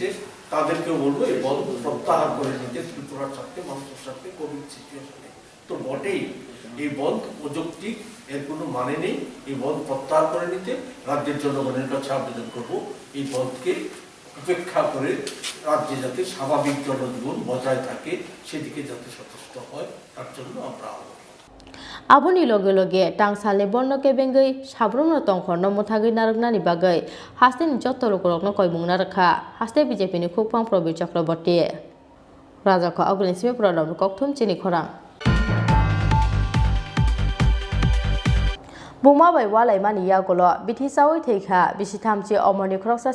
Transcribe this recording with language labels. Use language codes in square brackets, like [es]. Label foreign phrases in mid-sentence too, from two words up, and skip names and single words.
[bn] তাদেরকেও বলবো এই বন প্রত্যাহার করে নিতে ত্রিপুরার সাথে মানুষের সাথে কোভিড সিচুয়েশনে তো বটেই এই বন্ধ অযৌক্তিক এর কোনো মানে নেই এই বন্ধ প্রত্যাহার করে নিতে রাজ্যের জনগণের কাছে আবেদন করব এই বন্ধকে উপেক্ষা করে রাজ্যে যাতে স্বাভাবিক জনজীবন বজায় থাকে সেদিকে যাতে সচেষ্ট হয় তার জন্য আমরা [trp] Aboni loge loge tangsale bonno ke bengai sabrumno tongkhorno muthagi naroknani bagai haste ni jotto lokorokno koimungna rakha haste BJP ni khopang Probi Chakraborty raja ko agulin sime pradam Koktwma Tini khorang Buma bai walai mani yagolo bithi sawi theikha bisithamchi omoni khoroksa